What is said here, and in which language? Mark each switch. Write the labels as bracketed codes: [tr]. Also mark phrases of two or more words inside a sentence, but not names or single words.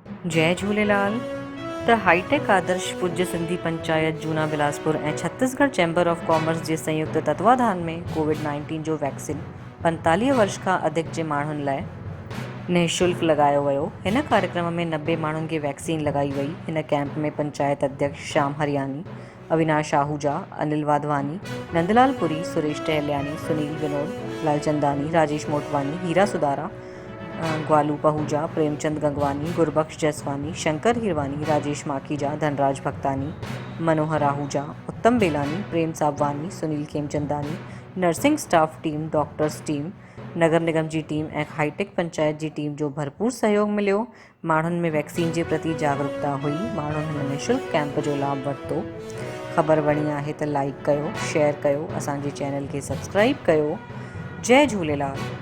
[sd] जय झूलेलाल। त हाईटेक आदर्श पूज्य सिंधी पंचायत जूना बिलासपुर ऐं छत्तीसगढ़ चैम्बर ऑफ कॉमर्स जे संयुक्त तत्वाधान में कोविड-19 जो वैक्सीन 45 वर्ष खां अधिक जे माण्हुनि लाइ निःशुल्क लॻायो वियो। हिन कार्यक्रम में 90 माण्हुनि खे वैक्सीन लॻाई वई। हिन कैंप में पंचायत अध्यक्ष श्याम हरियानी, अविनाश आहूजा, अनिल वाधवानी, नंदलाल पुरी, सुरेश टहलियानी, सुनील विनोद, लालचंदानी, राजेश मोटवानी, हीरा सुदारा, ग्वालू पहूजा, प्रेमचंद गंगवानी, गुरबख्श जसवानी, शंकर हिरवानी, राजेश माखीजा, धनराज भक्तानी, मनोहर आहूजा, उत्तम बेलानी, प्रेम साबवानी, सुनील खेमचंदानी, नर्सिंग स्टाफ टीम, डॉक्टर्स टीम, नगर निगम जी टीम ऐं हाईटेक पंचायत जी टीम जो भरपूर सहयोग मिलियो। माण्हुनि में वैक्सीन जे प्रति जागरूकता हुई। माण्हुनि हिन निःशुल्क कैंप जो लाभ वरितो। ख़बर वणी आहे त लाइक कयो, शेयर कयो, असांजे चैनल खे सब्सक्राइब कयो। जय झूलेलाल।